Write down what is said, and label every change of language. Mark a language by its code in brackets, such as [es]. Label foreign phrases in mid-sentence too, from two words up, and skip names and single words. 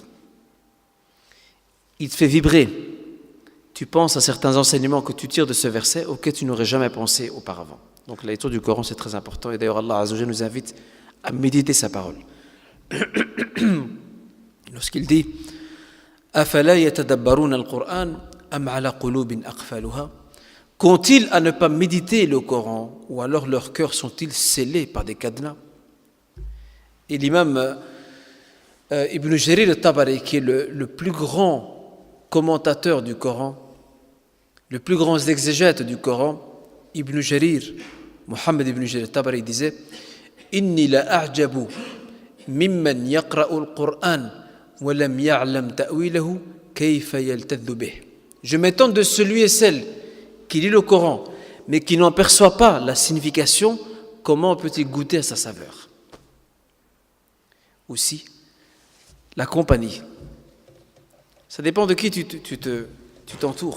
[fr] Il te fait vibrer. Tu penses à certains enseignements que tu tires de ce verset auxquels tu n'aurais jamais pensé auparavant. Donc la lecture du Coran, c'est très important. Et d'ailleurs, [ar] الله عز وجل [fr] nous invite à méditer sa parole. Lorsqu'il dit « [ar] أفلا يتدبرون القرآن أم على قلوب أقفالها [fr] » Qu'ont-ils à ne pas méditer le Coran, ou alors leurs cœurs sont-ils scellés par des cadenas? Et l'imam Ibn Jarir al-Tabari, qui est le plus grand commentateur du Coran, le plus grand exégète du Coran, Ibn Jarir, Mohammed Ibn Jarir al-Tabari disait « [ar] إني لأعجب ممن يقرأ القرآن ولم يعلم تأويله كيف يلتذ به [fr] » Je m'étonne de celui et celle qui lit le Coran, mais qui n'en perçoit pas la signification, comment peut-il goûter à sa saveur? Aussi, la compagnie. Ça dépend de qui tu t'entoures.